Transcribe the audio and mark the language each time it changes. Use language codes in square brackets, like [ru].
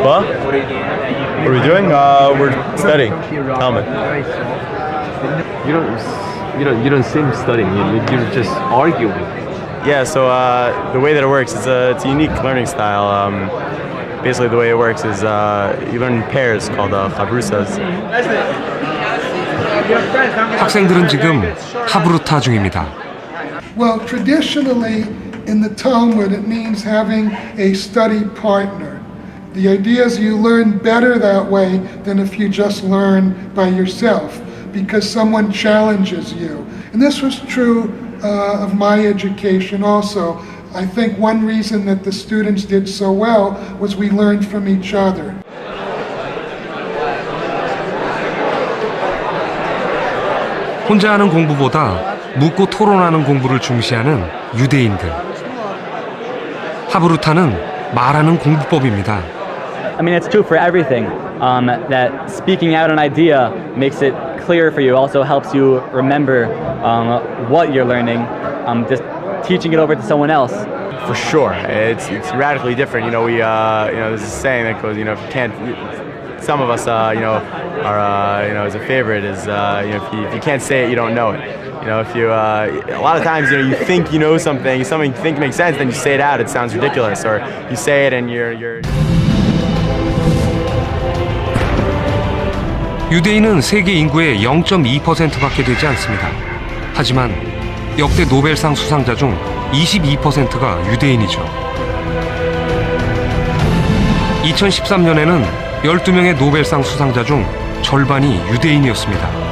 [en] What? What are we doing? We're studying. Talmud. You don't seem studying. You're just arguing. Yeah. So the way that it works is it's a unique learning style. Basically, the way it works is you learn in pairs called chabrusas. [ko] 학생들은 지금 하브루타 중입니다. [en] Well, traditionally in the Talmud it means having a study partner. The idea is you learn better that way than if you just learn by yourself because someone challenges you. And this was true of my education also. I think one reason that the students did so well was we learned from each other. [ko] 혼자 하는 공부보다 묻고 토론하는 공부를 중시하는 유대인들. 하브루타는 말하는 공부법입니다. [en] I mean, it's true for everything. That speaking out an idea makes it clear for you. Also helps you remember what you're learning. Just teaching it over to someone else. For sure, it's radically different. You know, there's a saying that goes, if you can't, some of us, are, as a favorite is, if you can't say it, you don't know it. If you, a lot of times, you think you know something you think makes sense, then you say it out, it sounds ridiculous, or you say it and you're. [ko] 유대인은 세계 인구의 0.2%밖에 되지 않습니다. 하지만 역대 노벨상 수상자 중 22%가 유대인이죠. 2013년에는 12명의 노벨상 수상자 중 절반이 유대인이었습니다.